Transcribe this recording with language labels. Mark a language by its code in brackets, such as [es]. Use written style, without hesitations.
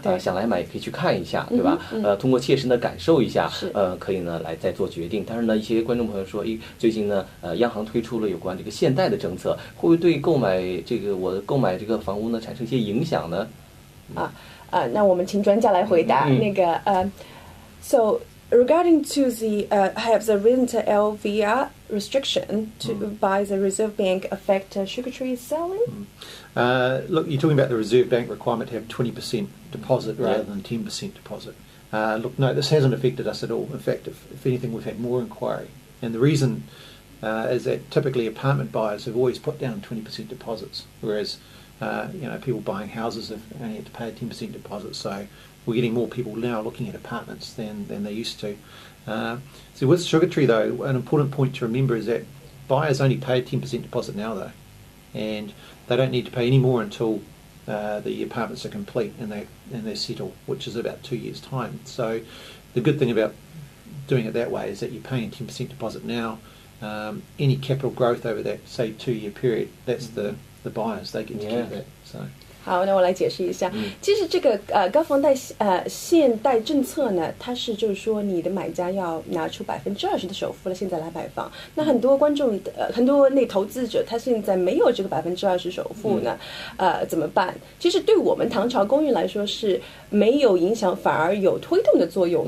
[zh] 想来买也可以去看一下，对吧？通过切身的感受一下，可以呢来再做决定。但是呢，一些观众朋友说，最近呢，央行推出了有关这个限贷的政策，会不会对购买这个房屋呢产生一些影响呢？那我们请专家来回答。那个 [en] So regarding to the have the rent LVR restriction by the Reserve Bank affect sugar tree selling? Look, you're talking about the Reserve Bank requirement to have 20% deposit rather than 10% deposit. Look, no, this hasn't affected us at all. In fact, if anything, we've had more inquiry. And the reason is that typically apartment buyers have always put down 20% deposits, whereas people buying houses have only had to pay a 10% deposit. So we're getting more people now looking at apartments than they used to. So with Sugar Tree, though, an important point to remember is that buyers only pay a 10% deposit now, though, and they don't need to pay any more until the apartments are complete and they settle, which is about 2 years' time. So the good thing about doing it that way is that you're paying 10% deposit now. Any capital growth over that, say, 2-year period, that's the buyers, they get to keep that. So. [zh] 好，那我来解释一下。其实这个高房贷限贷政策呢，它是就是说你的买家要拿出20%的首付了，现在来买房。那很多观众很多那投资者他现在没有这个20%首付呢，怎么办？其实对我们唐朝公寓来说是没有影响，反而有推动的作用。